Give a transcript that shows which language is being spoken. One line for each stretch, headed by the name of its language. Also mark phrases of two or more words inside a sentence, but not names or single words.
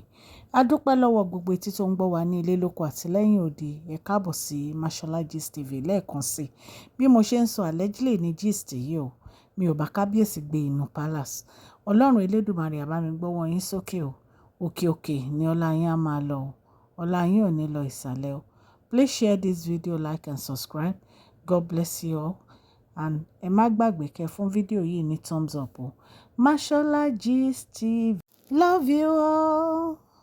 Yoruba: A dúpẹ́ lọ́wọ́ gbogbo etí tó ń gbọ́ wa ní ilé lóko àti lẹ́yìn odi. Ẹ káàbọ̀ sí Mashola Gist TV lẹ́ẹ̀kan sí. Bí mo ṣe ń sọ allegedly ní gist yìí o, mi ò bá kábíyèsí gbé inú palace. Ọlọ́run Elédùmarè á bá mi gbọ́wọ́ yín sókè o. Òkè òkè ni ọlá yín á máa lọ o. Ọlá yín ò ní lọ ìsàlẹ̀ o.
English: Please share this video, like and subscribe. God bless you all. And
Yoruba: ẹ má gbàgbé kẹ́ fún fídíò yìí ní
English: thumbs up
Yoruba: o.
English: Mashola Gist TV. Love you all.